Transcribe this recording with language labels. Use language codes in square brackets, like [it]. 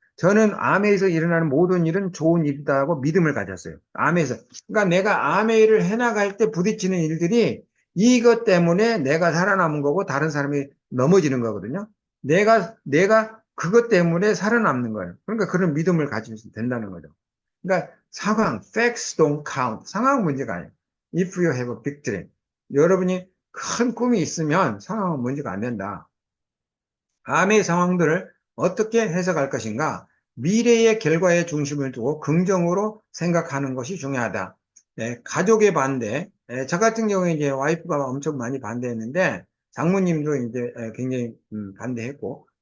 [ko] 저는 암에서 일어나는 모든 일은 좋은 일이다고 믿음을 가졌어요. 암에서. 그러니까 내가 암의 일을 해나갈 때 부딪히는 일들이 이것 때문에 내가 살아남은 거고 다른 사람이 넘어지는 거거든요. 내가 그것 때문에 살아남는 거예요. 그러니까 그런 믿음을 가지면 된다는 거죠. 그러니까 상황, [en] facts don't count. [ko] 상황 문제가 아니에요. [en] If you have a victory. [ko] 여러분이 큰 꿈이 있으면 상황은 문제가 안 된다. 암의 상황들을 어떻게 해석할 것인가? 미래의 결과에 중심을 두고 긍정으로 생각하는 것이 중요하다. 가족의 반대. 저 같은 경우에 이제 와이프가 엄청 많이 반대했는데 장모님도 이제 굉장히 반대했고.